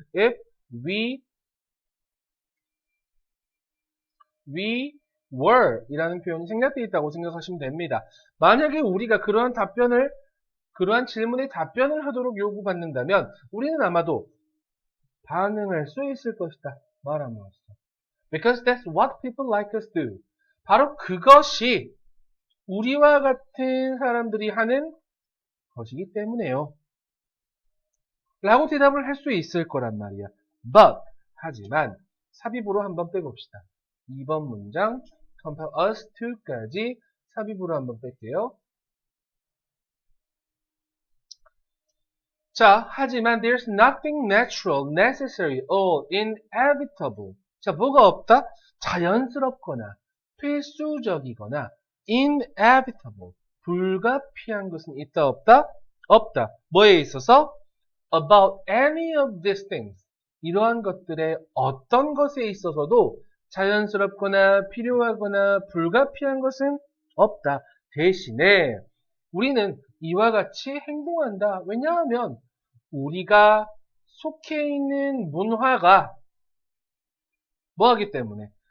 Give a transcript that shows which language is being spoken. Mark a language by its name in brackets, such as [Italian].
[English] If we were [Korean] 이라는 표현이 생략되어 있다고 생각하시면 됩니다. 만약에 우리가 그러한 질문에 답변을 하도록 요구받는다면 우리는 아마도 반응할 수 있을 것이다. 말함으로써. [English] Because that's what people like us do. [Korean] 바로 그것이 우리와 같은 사람들이 하는 것이기 때문에요. 라고 대답을 할 수 있을 거란 말이야. But, 하지만 삽입으로 한번 빼봅시다. 2번 문장 [English] compel us to [Korean] 까지 삽입으로 한번 뺄게요. 자, 하지만 [English] there's nothing natural, necessary, or inevitable. [Korean] 자, 뭐가 없다? 자연스럽거나 필수적이거나 inevitable, 불가피한 것은 있다 없다? 없다. 뭐에 있어서? [English] About any of these things. [Korean] 이러한 것들의 어떤 것에 있어서도 자연스럽거나 필요하거나 불가피한 것은 없다. 대신에 우리는 이와 같이 행동한다. 왜냐하면 우리가 속해 있는 문화가 뭐하기 때문에?